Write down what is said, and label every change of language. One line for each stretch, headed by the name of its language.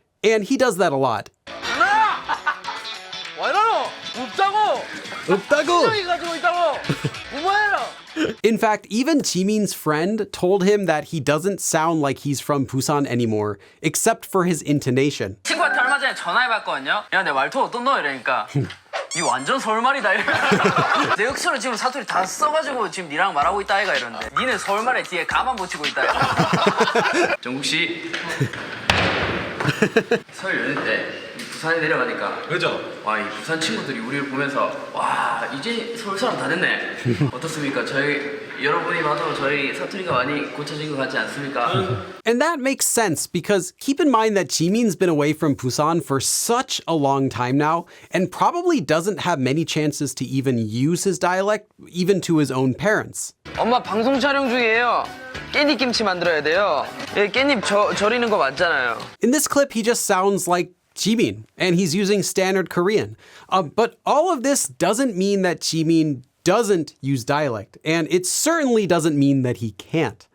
English: And he does that a lot.
Korean: 와 이러노? 없다고. 없다고. 가지고 있다고. 뭐해라?
English: In fact, even Jimin's friend told him that he doesn't sound like he's from Busan anymore, except for his intonation.
Korean: 친구한테 얼마 전에 전화해봤거든요. 야, 내 말투 어떤 너? 이러니까 니 완전 서울말이다. 내 역수로 지금 사투리 다 써가지고 지금 니랑 말하고 있다 아이가 이러는데 니는 서울말에 뒤에 가만 붙이고 있다. 정국 씨. 설 연휴 때 부산에 내려가니까 그죠? 와, 이 부산 친구들이 우리를 보면서 와, 이제 서울 사람 다 됐네. 어떻습니까? 여러분이 봐도 저희 사투리가 많이 고쳐진 것 같지 않습니까?
English: And that makes sense because keep in mind that Jimin's been away from Busan for such a long time now and probably doesn't have many chances to even use his dialect, even to his own parents.
Korean: 엄마 방송 촬영 중이에요. 깻잎 김치 만들어야 돼요. 예, 깻잎 절이는 거 맞잖아요.
English: In this clip, he just sounds like Jimin, and he's using standard Korean. But all of this doesn't mean that Jimin doesn't use dialect, and it certainly doesn't mean that he can't.